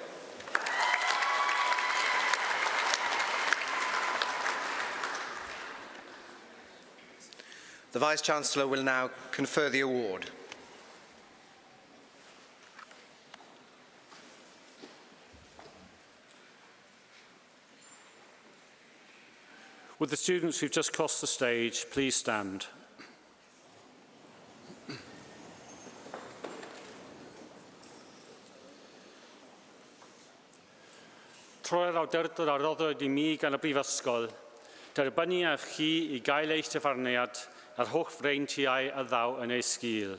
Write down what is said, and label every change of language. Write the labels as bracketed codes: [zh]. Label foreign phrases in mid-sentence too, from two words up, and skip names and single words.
[en] The Vice-Chancellor will now confer the award. Would the students who've just crossed the stage please stand? [cy] Troi'r awdurdod a roddwyd I mi gan y Brifysgol, derbynniaf chi I gael eich dyfarniad a'r holl freintiau a ddaw yn ei sgil.